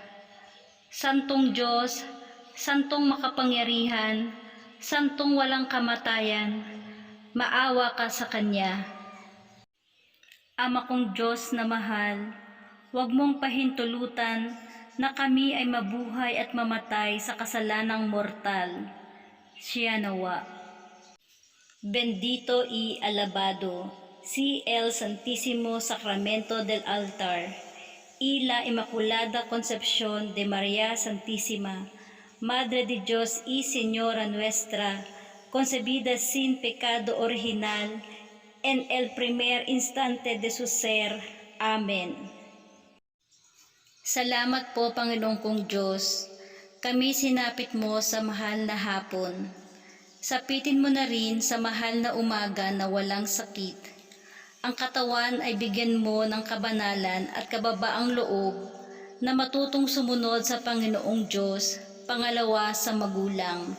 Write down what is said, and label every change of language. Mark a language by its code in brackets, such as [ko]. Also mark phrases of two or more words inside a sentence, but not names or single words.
[tl] Santong Diyos, Santong makapangyarihan, Santong walang kamatayan, maawa ka sa Kanya. Ama kong Diyos na mahal, huwag mong pahintulutan na kami ay mabuhay at mamatay sa kasalanang mortal. Siya nawa. [es] Bendito y alabado, si el Santísimo Sacramento del Altar, y la Inmaculada Concepción de María Santísima, Madre de Dios y Señora nuestra, concebida sin pecado original, en el primer instante de su ser. Amen. [tl] Salamat po, Panginoong kong Diyos. Kami sinapit mo sa mahal na hapon. Sapitin mo na rin sa mahal na umaga na walang sakit. Ang katawan ay bigyan mo ng kabanalan at kababaang loob na matutong sumunod sa Panginoong Diyos, pangalawa sa magulang.